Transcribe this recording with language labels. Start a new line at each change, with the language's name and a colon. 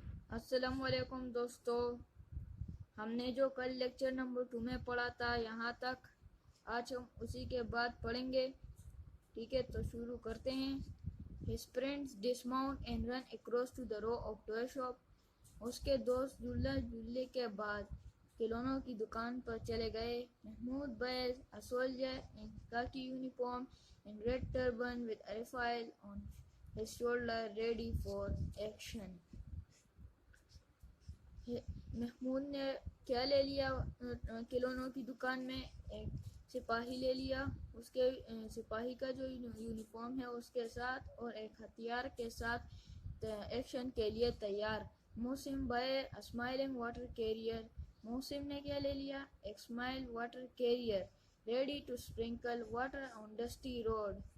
Urdu: السلام علیکم دوستو، ہم نے جو کل لیکچر نمبر 2 میں پڑھا تھا یہاں تک، آج ہم اسی کے بعد پڑھیں گے. ٹھیک ہے، تو شروع کرتے ہیں.
English: His friends dismount and run across to the row of toy shop.
Urdu: اس کے دوست جھولا جھولنے کے بعد کھلونوں کی دکان پر چلے گئے.
English: Mahmood buys a soldier in khaki uniform and red turban with a rifle on his shoulder ready for action.
Urdu: Mahmood نے کیا لے لیا؟ کھلونوں کی دکان میں ایک سپاہی لے لیا، اس کے سپاہی کا جو یونیفارم ہے اس کے ساتھ، اور ایک ہتھیار کے ساتھ ایکشن کے لیے تیار.
English: Mohsin buyer smiling water carrier.
Urdu: محسن نے کیا لے لیا؟
English: ایک smile water carrier ready to sprinkle water on dusty road.